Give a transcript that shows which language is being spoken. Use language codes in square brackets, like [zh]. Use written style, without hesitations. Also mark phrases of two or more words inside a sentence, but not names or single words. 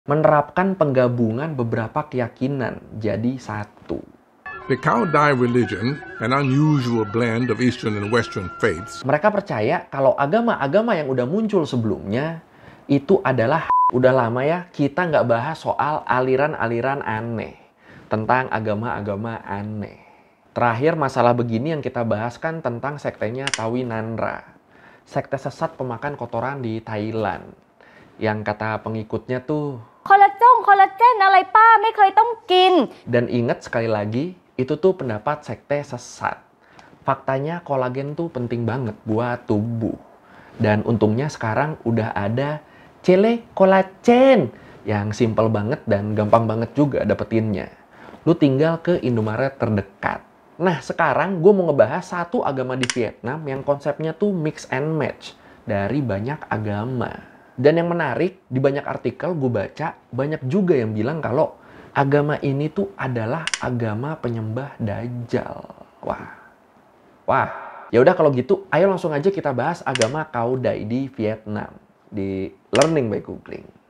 [id] menerapkan penggabungan beberapa keyakinan jadi satu. [en] The Cao Dai religion, an unusual blend of Eastern and Western faiths. [id] Mereka percaya kalau agama-agama yang udah muncul sebelumnya itu adalah udah lama ya kita nggak bahas soal aliran-aliran aneh tentang agama-agama aneh. Terakhir masalah begini yang kita bahas kan tentang sektenya Tawi Nanra, sekte sesat pemakan kotoran di Thailand, yang kata pengikutnya tuh [th] คอลลาเจนอะไรป้าไม่เคยต้องกิน [id] dan ingat sekali lagi itu tuh pendapat sekte sesat. Faktanya kolagen tuh penting banget buat tubuh. Dan untungnya sekarang udah ada Chele Kolagen yang simple banget dan gampang banget juga dapetinnya. Lu tinggal ke Indomaret terdekat. Nah sekarang gue mau ngebahas satu agama di Vietnam yang konsepnya tuh [en] mix and match [id] dari banyak agama. Dan yang menarik, di banyak artikel gue baca, banyak juga yang bilang kalau agama ini tuh adalah agama penyembah Dajjal. Wah. Ya udah kalau gitu, ayo langsung aja kita bahas agama Cao Dai di Vietnam di Learning by Googling.